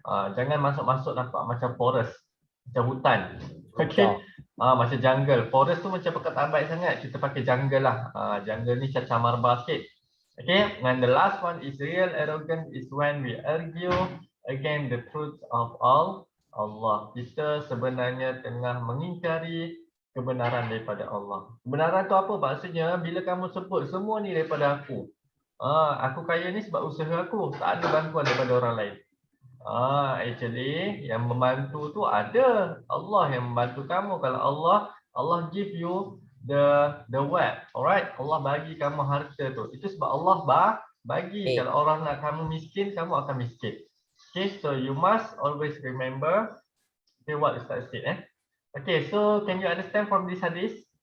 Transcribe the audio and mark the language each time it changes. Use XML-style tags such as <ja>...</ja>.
<ms>Jangan masuk-masuk nampak macam forest, macam hutan. Okay, macam jungle. Forest tu macam pekat abai sangat. Kita pakai jungle lah. Jungle ni cacar marba sikit.</ms> <en>Okay, and the last one is real arrogance is when we argue again the truth of Allah.</en> <ms>Kita sebenarnya tengah mengingkari kebenaran daripada Allah. Kebenaran tu apa? Maksudnya bila kamu sebut semua ni daripada aku. Aku kaya ni sebab usaha aku. Tak ada bantuan daripada orang lain. Actually yang membantu tu ada. Allah yang membantu kamu.</ms> <en>Kalau Allah give you the wealth.</en> <ms>Alright? Allah bagi kamu harta tu. Itu sebab Allah bagi. Kalau orang nak kamu miskin, kamu akan miskin.</ms> <en>Okay, so you must always remember what Ustaz said. Okay, so can you understand from this hadith?</en>